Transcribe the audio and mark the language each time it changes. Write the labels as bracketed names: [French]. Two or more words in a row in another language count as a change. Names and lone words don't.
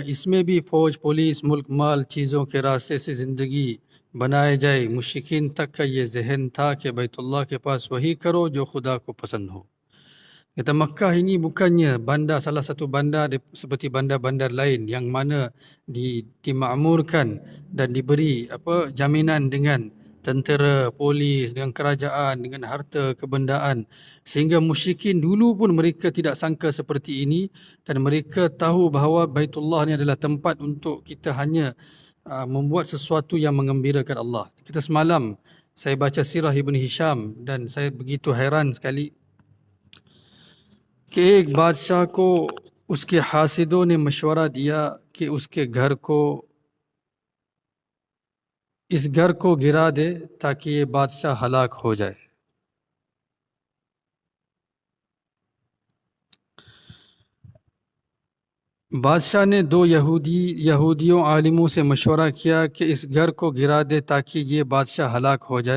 [Urdu] اس میں بھی فوج، پولیس، ملک، مال، چیزوں کے راستے سے زندگی بنائے جائے. مشرکین تک کا یہ ذہن تھا کہ بیت اللہ کے پاس وہی کرو جو خدا کو پسند ہو. [Malay] Kata Makkah ini bukannya bandar, salah satu bandar seperti bandar-bandar lain yang mana dimakmurkan dan diberi jaminan dengan tentera, polis, dengan kerajaan, dengan harta kebendaan, sehingga musyrikin dulu pun mereka tidak sangka seperti ini, dan mereka tahu bahawa Baitullah ni adalah tempat untuk kita hanya membuat sesuatu yang menggembirakan Allah. Kita semalam saya baca sirah Ibn Hisham dan saya begitu heran sekali [Urdu] کہ ایک بادشاہ کو اس کے حاسدوں نے مشورہ دیا کہ اس کے گھر کو اس گھر کو گرا دے تاکہ یہ بادشاہ ہلاک ہو جائے. بادشاہ نے دو یہودیوں عالموں سے مشورہ کیا کہ اس گھر کو گرا دے تاکہ یہ بادشاہ ہلاک ہو جائے.